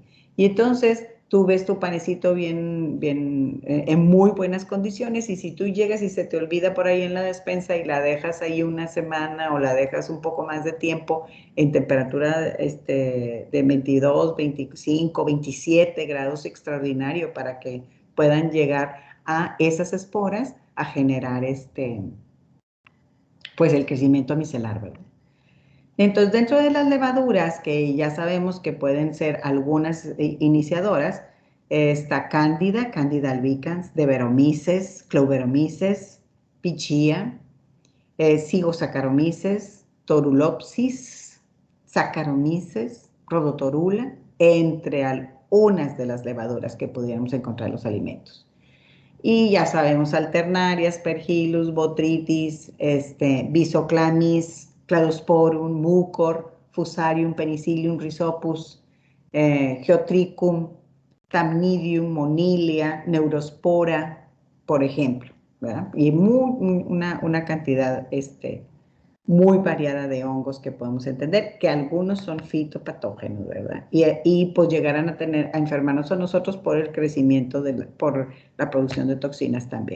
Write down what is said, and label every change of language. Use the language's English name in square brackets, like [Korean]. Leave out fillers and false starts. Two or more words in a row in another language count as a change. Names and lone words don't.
[Spanish] Y entonces tú ves tu panecito en muy buenas condiciones y si tú llegas y se te olvida por ahí en la despensa y la dejas ahí una semana o la dejas un poco más de tiempo en temperatura de 22, 25, 27 grados extraordinario para que puedan llegar a esas esporas a generar pues el crecimiento micelar, ¿verdad? Entonces, dentro de las levaduras, que ya sabemos que pueden ser algunas iniciadoras, está Cándida, Candida albicans, Deveromyces, Cloveromyces, Pichia, Zygosacharomyces, Torulopsis, Saccharomyces, Rhodotorula, entre algunas de las levaduras que pudiéramos encontrar en los alimentos. Y ya sabemos Alternaria, Aspergillus, Botrytis, Bisoclamis, Cladosporum, Mucor, Fusarium, Penicillium, Rhizopus, Geotrichum, Thamnidium, Monilia, Neurospora, por ejemplo, ¿verdad? Y una cantidad muy variada de hongos que podemos entender, que algunos son fitopatógenos, ¿verdad? Y pues llegarán a enfermarnos a nosotros por el crecimiento, por la producción de toxinas también.